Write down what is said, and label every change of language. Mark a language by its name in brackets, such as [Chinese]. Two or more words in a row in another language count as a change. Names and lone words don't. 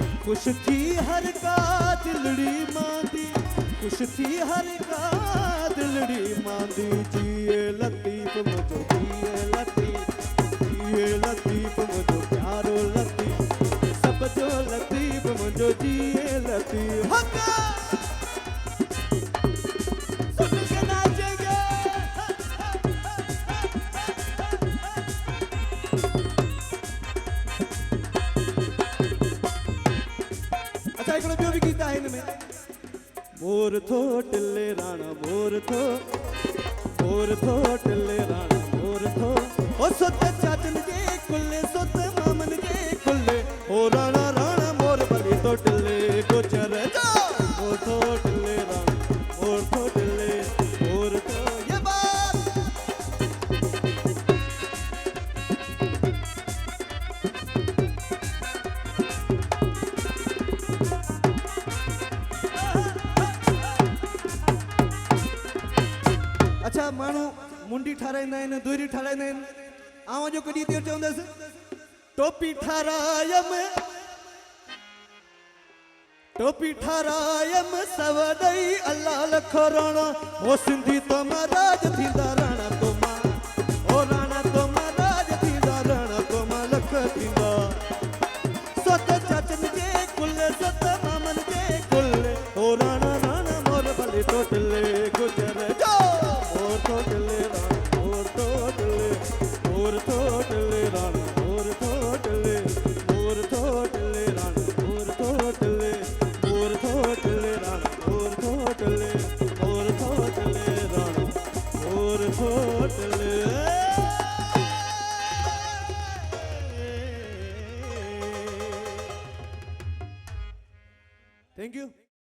[Sindhi] कुछ थी हर का दिलड़ी मांदी, कुछ थी हर का दिलड़ी मांदी। जिए लतीफ़ मुझो जिए लतीफ़ मुझो प्यारो लतीफ़, सब जो लतीफ़ मुझो जिए लतीफ़। [Hindi] हक्का सुन के नाचेंगे। [Sindhi] अच्छा हिकिड़ो ॿियो बि गीत आहे हिन में। मोर थो टिले राणा मोर थो टिले राणा मोर थो, ओ सुत चाचन जे कुल्ले सुत मामन जे कुल्ले, ओ राणा राणा मोर बली तो टिले गुजर जा। मोर थो टिले राणा मोर थो टिले मोर थो, ये बात अच्छा माण्हू मुंडी ठाराईंदा आहिनि, दुहिरी ठाराईंदा आहिनि। आऊं जो कॾहिं थियो चवंदसि टोपी ठारायम सव ॾेई अल्लाह लख राणा, ओ सिंधी तो महाराज थींदा राणा तो मां, ओ राणा तो महाराज थींदा राणा तो मां लख थींदा। सत चाचन जे कुल्ले सत मामन जे कुल्ले, ओ राणा राणा मोर भले तो टिले गुजर जा। मोर थो टिले राणा मोर थो टिले मोर थो टिले राणा मोर थो टिले मोर थो टिले राणा मोर थो टिले मोर थो टिले राणा मोर थो टिले मोर थो टिले राणा मोर थो टिले। [English] Thank you.